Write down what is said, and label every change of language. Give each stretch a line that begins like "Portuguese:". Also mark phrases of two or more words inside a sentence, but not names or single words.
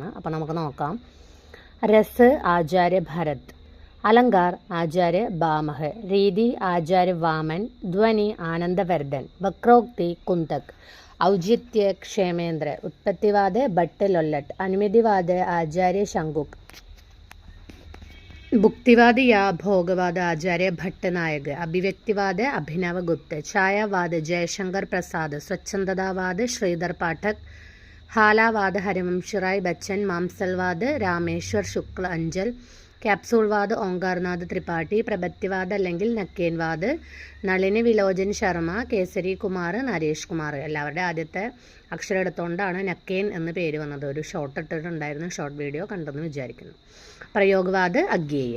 Malayalam: അപ്പോൾ നമുക്ക് നോക്കാം. രസ് ആചാര്യ ഭരത്, അലങ്കാർ ആചാര്യ ഭാമഹ്, രീതി ആചാര്യ വാമൻ, ധ്വനി ആനന്ദവർദ്ധൻ, വക്രോക്തി കുന്തക്, ഔചിത്യ ക്ഷേമേന്ദ്ര, ഉത്പത്തിവാദ ഭട്ട് ലൊല്ലട്ട്, അനുമതിവാദ ആചാര്യ ശങ്കുക്,
Hindi: ഭുക്തിവാദ या भोगवाद आचार्य भट्टनायक, अभिव्यक्तिवाद अभिनव गुप्त, छायावाद जयशंकर प्रसाद, स्वच्छंदतावाद श्रीधर पाठक, हालावाद हरिवंश राय बच्चन, मांसलवाद रामेश्वर शुक्ल अंजल,
Malayalam: ക്യാപ്സൂൾവാദ് ഓങ്കാർനാഥ് ത്രിപാഠി, പ്രപത്തിവാദ് അല്ലെങ്കിൽ നക്കേൻവാദ് നളിനി വിലോചൻ ശർമ്മ, കേസരി കുമാർ, നരേഷ് കുമാർ. എല്ലാവരുടെ ആദ്യത്തെ അക്ഷരം എടുത്തുകൊണ്ടാണ് നക്കേൻ എന്ന് പേര് വന്നത്. ഒരു ഷോർട്ട് ഇട്ടിട്ടുണ്ടായിരുന്നു, ഷോർട്ട് വീഡിയോ കണ്ടെന്ന് വിചാരിക്കുന്നു. പ്രയോഗവാദ് അഗ്ഗേയ.